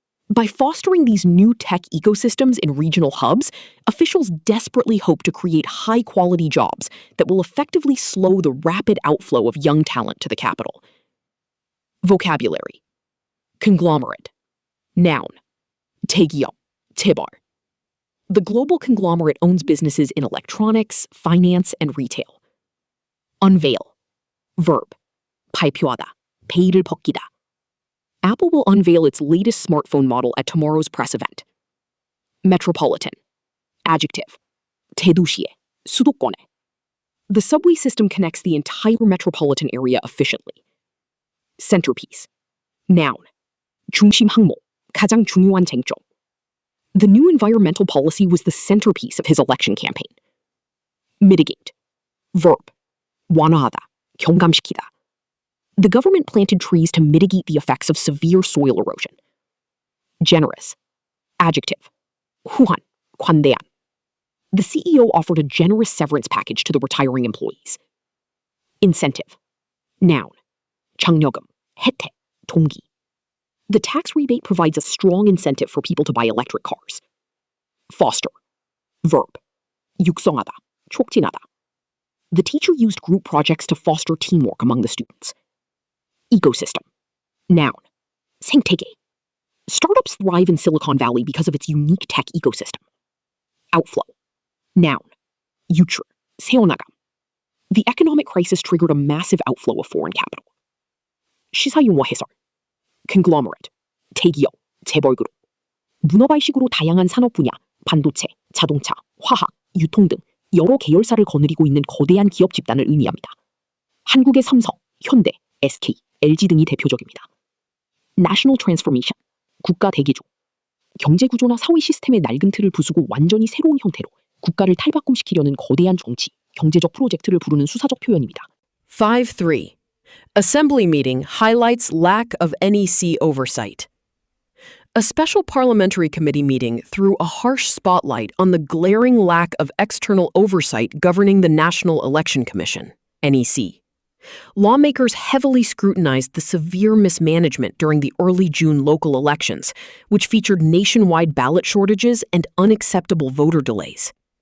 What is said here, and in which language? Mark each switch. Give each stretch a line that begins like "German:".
English: By fostering these new tech ecosystems in regional hubs, officials desperately hope to create high-quality jobs that will effectively slow the rapid outflow of young talent to the capital. Vocabulary. Conglomerate. Noun.
Korean: 대기업, 재벌.
English: The global conglomerate owns businesses in electronics, finance, and retail. Unveil. Verb.
Korean: 발표하다, 베일을 벗기다.
English: Apple will unveil its latest smartphone model at tomorrow's press event. Metropolitan. Adjective.
Korean: 대도시에, 수도권에.
English: The subway system connects the entire metropolitan area efficiently. Centerpiece. Noun.
Korean: 중심 항목, 가장 중요한 쟁점.
English: The new environmental policy was the centerpiece of his election campaign. Mitigate. Verb.
Korean: 완화하다, 경감시키다.
English: The government planted trees to mitigate the effects of severe soil erosion. Generous. Adjective.
Korean: 후한, 관대한.
English: The CEO offered a generous severance package to the retiring employees. Incentive. Noun.
Korean: 장려금, 혜택, 동기.
English: The tax rebate provides a strong incentive for people to buy electric cars. Foster. Verb.
Korean: 육성하다, 촉진하다.
English: The teacher used group projects to foster teamwork among the students. Ecosystem. Noun.
Korean: 생태계.
English: Startups thrive in Silicon Valley because of its unique tech ecosystem. Outflow. Noun.
Korean: 유출, 새어나감.
English: The economic crisis triggered a massive outflow of foreign capital.
Korean: 시사용어 해설. Conglomerate, 대기업, 재벌그룹. 문어발식으로 다양한 산업 분야, 반도체, 자동차, 화학, 유통 등 여러 계열사를 거느리고 있는 거대한 기업 집단을 의미합니다. 한국의 삼성, 현대, SK, LG 등이 대표적입니다. National Transformation, 국가 대기조. 경제 구조나 사회 시스템의 낡은 틀을 부수고 완전히 새로운 형태로 국가를 탈바꿈시키려는 거대한 정치, 경제적 프로젝트를 부르는 수사적 표현입니다.
English: 5-3. Assembly meeting highlights lack of NEC oversight. A special parliamentary committee meeting threw a harsh spotlight on the glaring lack of external oversight governing the National Election Commission, NEC. Lawmakers heavily scrutinized the severe mismanagement during the early June local elections, which featured nationwide ballot shortages and unacceptable voter delays.